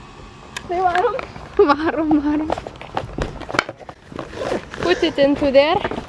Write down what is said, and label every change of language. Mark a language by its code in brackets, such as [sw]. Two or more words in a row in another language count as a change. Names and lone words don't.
[lt] Tai varom. Varom. [en] Put it into there.